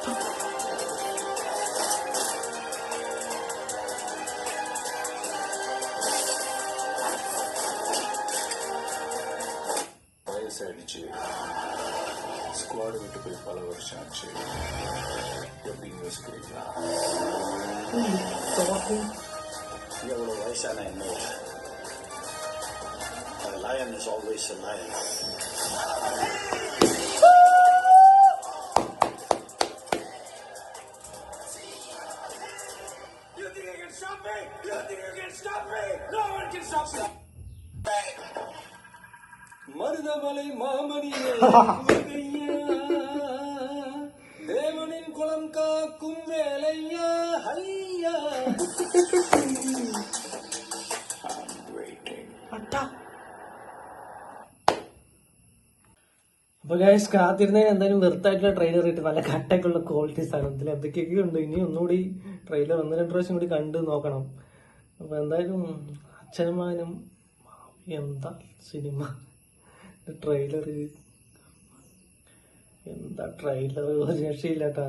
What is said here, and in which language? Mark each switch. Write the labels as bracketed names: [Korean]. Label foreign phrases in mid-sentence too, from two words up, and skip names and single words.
[Tamil] வயசாயிடுச்சு, ஸ்குவாடு விட்டு போய் பல வருஷம் ஆச்சு. எப்படின்னு யோசிக்கிறீங்களா? எவ்வளவு வயசான என்ன, [English] lion is always a lion. You think you can stop me? You think you can stop me? No one can stop me. [Tamil] மருதமலை மாமணியே தேவனின் குலம் காக்கும் வேலையா ஐயா. [Malayalam] അപ്പൊ ഗൈസ്, കാത്തിരുന്നതിന് എന്തായാലും വെറുത്തായിട്ടുള്ള ട്രെയിലർ ഇട്ട് നല്ല കട്ടൊക്കെയുള്ള ക്വാളിറ്റി സാധനത്തിൽ എന്തൊക്കെയൊക്കെ ഉണ്ട്. ഇനി ഒന്നുകൂടി ട്രെയിലർ 1-2 പ്രാവശ്യം കൂടി കണ്ട് നോക്കണം. അപ്പൊ എന്തായാലും അച്ഛനും മകനും എന്താ സിനിമ, ട്രെയിലർ എന്താ ട്രെയിലർ, ഒരു രക്ഷയില്ലാട്ടാ.